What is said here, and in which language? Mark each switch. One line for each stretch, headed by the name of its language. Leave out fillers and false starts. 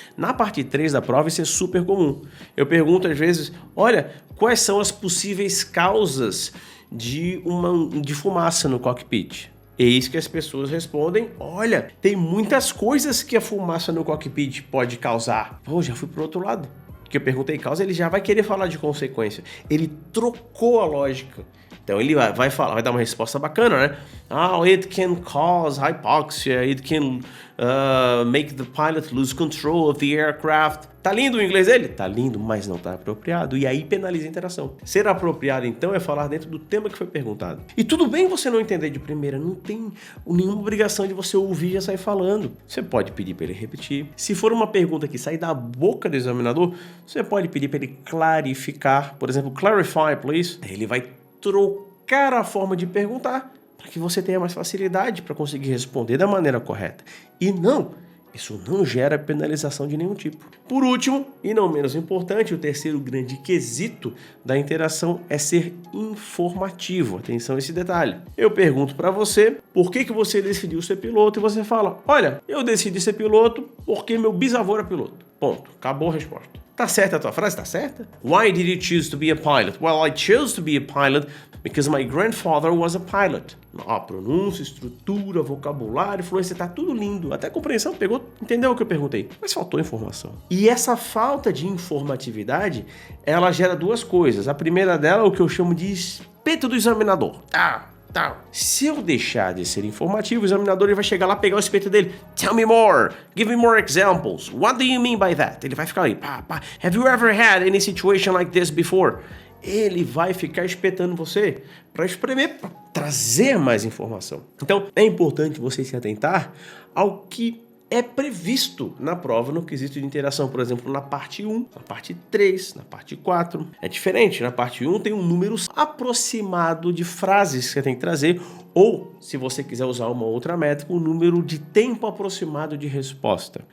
Portuguese: Na parte 3 da prova isso é super comum. Eu pergunto às vezes, olha, quais são as possíveis causas de fumaça no cockpit? Eis que as pessoas respondem, olha, tem muitas coisas que a fumaça no cockpit pode causar. Pô, já fui pro outro lado. Que eu perguntei causa, ele já vai querer falar de consequência. Ele trocou a lógica. Então ele vai dar uma resposta bacana, né?
English: It can cause hypoxia, it can make the pilot lose control of the aircraft.
Portuguese: Tá lindo o inglês dele? Tá lindo, mas não tá apropriado. E aí penaliza a interação. Ser apropriado, então, é falar dentro do tema que foi perguntado. E tudo bem você não entender de primeira, não tem nenhuma obrigação de você ouvir e já sair falando. Você pode pedir para ele repetir. Se for uma pergunta que sai da boca do examinador, você pode pedir para ele clarificar. Por exemplo,
English: clarify, please.
Portuguese: Ele vai trocar a forma de perguntar para que você tenha mais facilidade para conseguir responder da maneira correta. E isso não gera penalização de nenhum tipo. Por último, e não menos importante, o terceiro grande quesito da interação é ser informativo. Atenção a esse detalhe. Eu pergunto para você, por que você decidiu ser piloto? E você fala, olha, eu decidi ser piloto porque meu bisavô era piloto. Ponto. Acabou a resposta. Tá certa a tua frase? Tá certa?
English: Why did you choose to be a pilot? Well, I chose to be a pilot because my grandfather was a pilot.
Portuguese: Pronúncia, estrutura, vocabulário, fluência, tá tudo lindo. Até a compreensão pegou, entendeu o que eu perguntei. Mas faltou informação. E essa falta de informatividade, ela gera 2 coisas. A primeira dela é o que eu chamo de espeto do examinador. Se eu deixar de ser informativo, o examinador ele vai chegar lá, pegar o espeto dele.
English: Tell me more. Give me more examples. What do you mean by that?
Portuguese: Ele vai ficar aí.
English: Have you ever had any situation like this before?
Portuguese: Ele vai ficar espetando você para espremer, para trazer mais informação. Então, é importante você se atentar ao que é previsto na prova no quesito de interação, por exemplo, na parte 1, na parte 3, na parte 4. É diferente, na parte 1 tem um número aproximado de frases que você tem que trazer, ou, se você quiser usar uma outra métrica, um número de tempo aproximado de resposta.